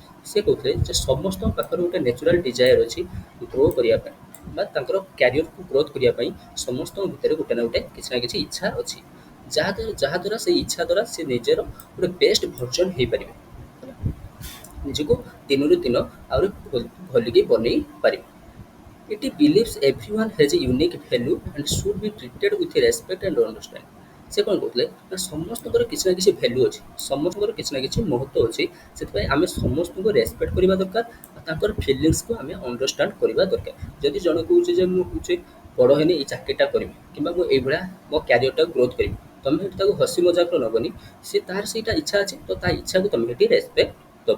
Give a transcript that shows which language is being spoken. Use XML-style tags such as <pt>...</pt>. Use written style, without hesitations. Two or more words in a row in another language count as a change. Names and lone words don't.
<or>ସେ କହୁଥିଲେ ଯେ ସମସ୍ତଙ୍କ ପାଖରେ ଗୋଟେ</or> <en>natural desire</en> <or>ଅଛି ଗ୍ରୋ କରିବା ପାଇଁ ବା ତାଙ୍କର କ୍ୟାରିୟରକୁ ଗ୍ରୋଥ୍ କରିବା ପାଇଁ। ସମସ୍ତଙ୍କ ଭିତରେ ଗୋଟେ ନା ଗୋଟେ କିଛି ନା କିଛି ଇଚ୍ଛା ଅଛି, ଯାହାଦ୍ୱାରା ସେଇ ଇଚ୍ଛା ଦ୍ୱାରା ସେ ନିଜର ଗୋଟେ</or> <en>best version</en> <or>ହେଇପାରିବେ, ନିଜକୁ ଦିନରୁ ଦିନ ଆହୁରି ଭଲିକି ବନେଇ ପାରିବେ।</or> <en>It believes everyone has a unique value and should be treated with respect and understanding।</en> <or>ସେ କ'ଣ କହୁଥିଲେ ନା ସମସ୍ତଙ୍କର କିଛି ନା କିଛି ଭ୍ୟାଲ୍ୟୁ ଅଛି, ସମସ୍ତଙ୍କର କିଛି ନା କିଛି ମହତ୍ତ୍ୱ ଅଛି, ସେଥିପାଇଁ ଆମେ ସମସ୍ତଙ୍କୁ ରେସପେକ୍ଟ କରିବା ଦରକାର ଆଉ ତାଙ୍କର ଫିଲିଙ୍ଗସକୁ ଆମେ ଅଣ୍ଡରଷ୍ଟାଣ୍ଡ କରିବା ଦରକାର। ଯଦି ଜଣେ କହୁଛି ଯେ ମୁଁ କହୁଛି ବଡ଼ ହେଲେ ଏଇ ଚାକିରିଟା କରିବି କିମ୍ବା ମୁଁ ଏଇଭଳିଆ ମୋ କ୍ୟାରିୟରଟାକୁ ଗ୍ରୋଥ୍ କରିବି, ତମେ ସେଠି ତାକୁ ହସି ମଜାକରେ ନେବନି, ସେ ତାର ସେଇଟା ଇଚ୍ଛା ଅଛି ତ ତା ଇଚ୍ଛାକୁ ତମେ ସେଠି ରେସପେକ୍ଟ ଦେବ।</or>